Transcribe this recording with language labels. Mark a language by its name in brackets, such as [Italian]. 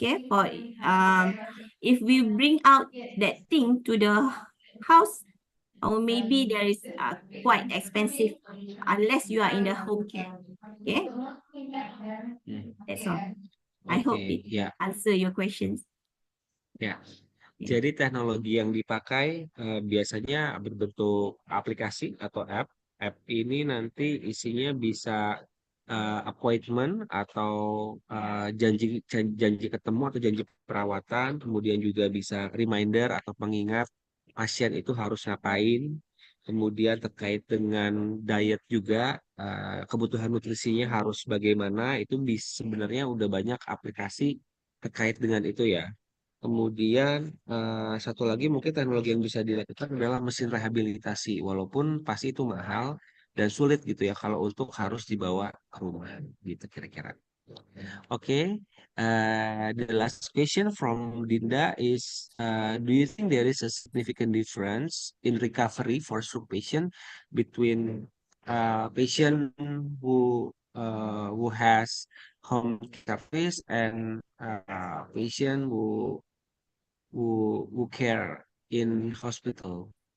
[English] Okay, for if we bring out that thing to the house, or maybe there is quite expensive unless you are in the home care. Okay, that's all. I hope it answer your questions. Yeah. [Indonesian] Jadi teknologi yang dipakai biasanya berbentuk aplikasi atau app. App ini nanti isinya bisa appointment atau janji ketemu atau janji perawatan, kemudian juga bisa reminder atau pengingat pasien itu harus ngapain. Kemudian terkait dengan diet juga, kebutuhan nutrisinya harus bagaimana, itu sebenarnya udah banyak aplikasi terkait dengan itu ya. Kemudian satu lagi mungkin teknologi yang bisa dilakukan adalah mesin rehabilitasi, walaupun pasti itu mahal dan sulit gitu ya kalau untuk harus dibawa ke rumah gitu kira-kira. [English] Okay, the last question from Dinda is, do you think there is a significant difference in recovery for stroke patient between patient who has home service and patient who care in hospital?